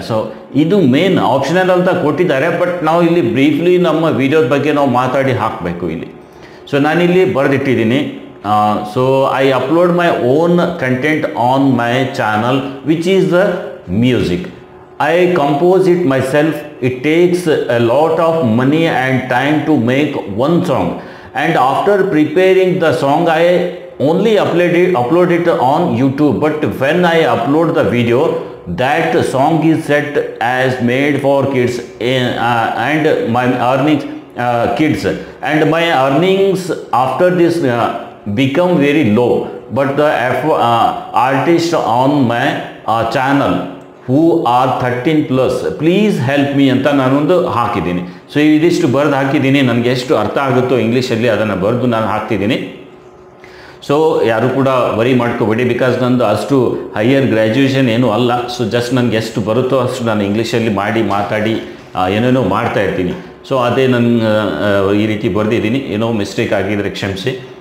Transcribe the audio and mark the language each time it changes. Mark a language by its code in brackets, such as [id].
[kn] So ಇದು main optional ಅಂತ ಕೊಟ್ಟಿದ್ದಾರೆ, ಬಟ್ ನಾವು ಇಲ್ಲಿ ಬ್ರೀಫ್ಲಿ ನಮ್ಮ ವಿಡಿಯೋದ ಬಗ್ಗೆ ನಾವು ಮಾತಾಡಿ ಹಾಕಬೇಕು ಇಲ್ಲಿ. ಸೊ ನಾನಿಲ್ಲಿ ಬರೆದಿಟ್ಟಿದ್ದೀನಿ. [en] So I upload my own content on my channel which is the music. I compose it myself. It takes a lot of money and time to make one song, and after preparing the song I only upload it on YouTube. But when I upload the video, that song is set as made for kids, and my earnings kids, and my earnings after this become very low. But the artist on my channel who are 13+, please help me [kn] ಅಂತ ನಾನೊಂದು ಹಾಕಿದ್ದೀನಿ. So ಇದಿಷ್ಟು ಬರೆದು ಹಾಕಿದ್ದೀನಿ. ನನಗೆ ಎಷ್ಟು ಅರ್ಥ ಆಗುತ್ತೋ ಇಂಗ್ಲೀಷಲ್ಲಿ ಅದನ್ನು ಬರೆದು ನಾನು ಹಾಕ್ತಿದ್ದೀನಿ. ಸೊ ಯಾರು ಕೂಡ ವರಿ ಮಾಡ್ಕೋಬೇಡಿ, ಬಿಕಾಸ್ ನಂದು ಅಷ್ಟು ಹೈಯರ್ ಗ್ರ್ಯಾಜುಯೇಷನ್ ಏನೂ ಅಲ್ಲ. ಸೊ ಜಸ್ಟ್ ನನಗೆ ಎಷ್ಟು ಬರುತ್ತೋ ಅಷ್ಟು ನಾನು ಇಂಗ್ಲೀಷಲ್ಲಿ ಮಾತಾಡಿ ಏನೇನೋ ಮಾಡ್ತಾ ಇರ್ತೀನಿ. ಸೊ ಅದೇ ನನ್ನ ಈ ರೀತಿ ಬರೆದಿದ್ದೀನಿ. ಏನೋ ಮಿಸ್ಟೇಕ್ ಆಗಿದ್ರೆ ಕ್ಷಮಿಸಿ.